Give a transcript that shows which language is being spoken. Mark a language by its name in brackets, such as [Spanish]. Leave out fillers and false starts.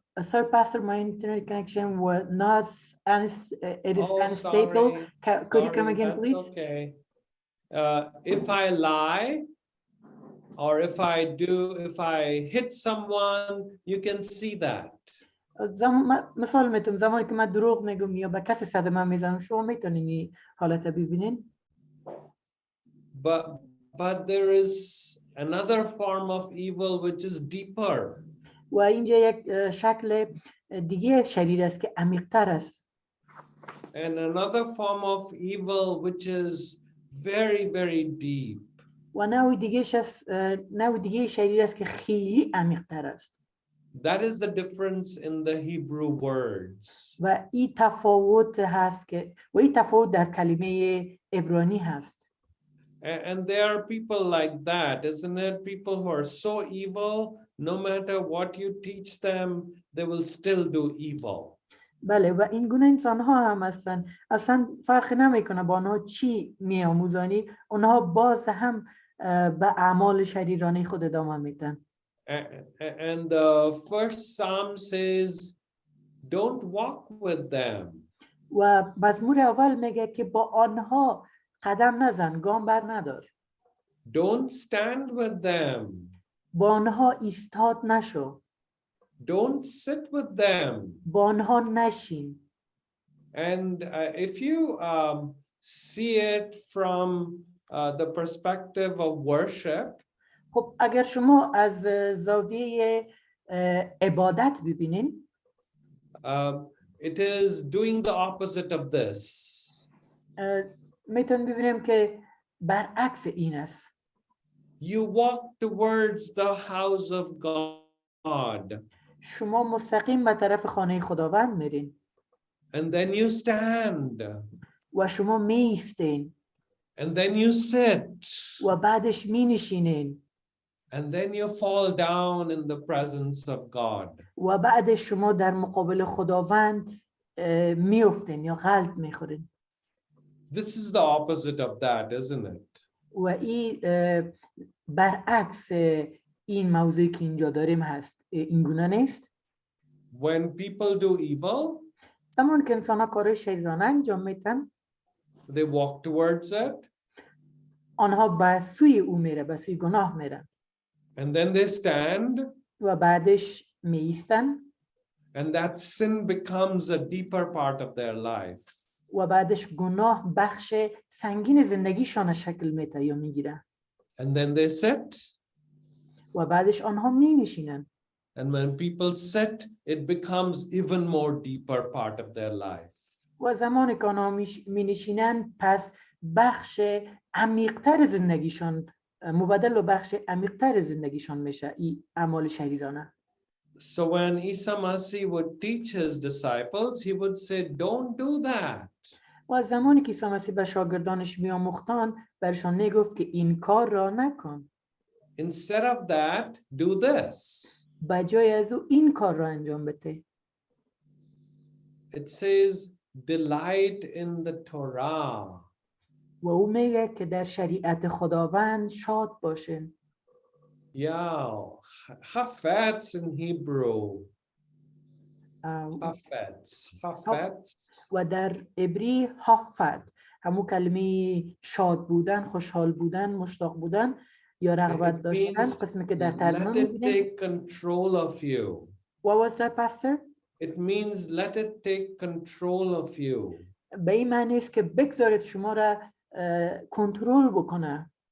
[English] Sir, Pastor, my internet connection was not, it is unstable. Could you come again, please? Okay. If I lie, or if I hit someone, you can see that. [Persian] مثال میتونم زمانی که من دروغ میگم یا به کسی صدمه میزنم شما میتونین این حالت ببینین. [English] But there is another form of evil which is deeper. [Persian] و اینجا یک شکل دیگه شریر است که عمیق‌تر است. [English] And another form of evil which is very, very deep. [Persian] و نوع دیگه شریر است که خیلی عمیق‌تر است. [English] That is the difference in the Hebrew words. [Persian] و این تفاوت هست که در کلمه عبرانی هست. [English] And there are people like that, isn't it? People who are so evil, no matter what you teach them, they will still do evil. [Persian] بله، و این گونه انسان ها هم هستن، اصلا فرق نمیکنه با آنها چی میآموزانی، اونها باز هم به اعمال شریرانه خود ادامه میدن. [English] And the first Psalm says, don't walk with them. [Persian] و مزمور اول میگه که با آنها قدم نزن، گام بر ندار. [English] Don't stand with them. [Persian] با آنها ایستاد نشو. [English] Don't sit with them. [Persian] با آنها نشین. [English] And if you see it from the perspective of worship, [Persian] خب اگر شما از زاویه عبادت ببینین، [English] it is doing the opposite of this. [Persian] میتونیم ببینیم که برعکس این است. [English] You walk towards the house of God. [Persian] شما مستقیم به طرف خانه خداوند میرین. [English] And then you stand. [Persian] و شما می ایستین. [English] And then you sit. [Persian] و بعدش می نشینین. [English] And then you fall down in the presence of God. [Persian] و بعدش شما در مقابل خداوند می افتین یا غلط می خورین. [English] This is the opposite of that, isn't it? [Persian] و این برعکس این موضوعی که اینجا داریم هست. این گونه نیست. [English] When people do evil, [Persian] زمان که انسان ها کار شریرانه انجام میدن، [English] they walk towards it. [Persian] آنها به سوی او میره، به سوی گناه میرن. [English] And then they stand. [Persian] و بعدش می ایستن. [English] And that sin becomes a deeper part of their life. [Persian] و بعدش گناه بخش سنگین زندگیشان شکل میده یا میگیره. [English] And then they sit. [Persian] و بعدش آنها می نشینن. [English] And when people sit, it becomes even more deeper part of their life. [Persian] و زمانی که آنها می نشینن، پس بخش عمیق‌تر زندگیشان مبادل و بخش عمیق‌تر زندگیشان میشه این اعمال شریرانه. [English] So when Isa Masih would teach his disciples, he would say, don't do that. [Persian] و زمانی که عیسی مسیح به شاگردانش میآموختند برشان میگفت که این کار را نکن. [English] Instead of that, do this. [Persian] بجای از او این کار را انجام بده. [English] It says, delight in the Torah. [Persian] و او میگه که در شریعت خداوند شاد باشین. [English] Yeah, chafetz in Hebrew. Chafetz. [Persian] و در عبری حافظ همون کلمه شاد بودن، خوشحال بودن، مشتاق بودن یا رغبت داشتن قسمی که در ترجمه [English] let it [Persian] می‌بینیم. [English] take control of you. What was that, Pastor? It means let it take control of you. [Persian] به این معنی است که بگذارید شما را کنترل بکنه.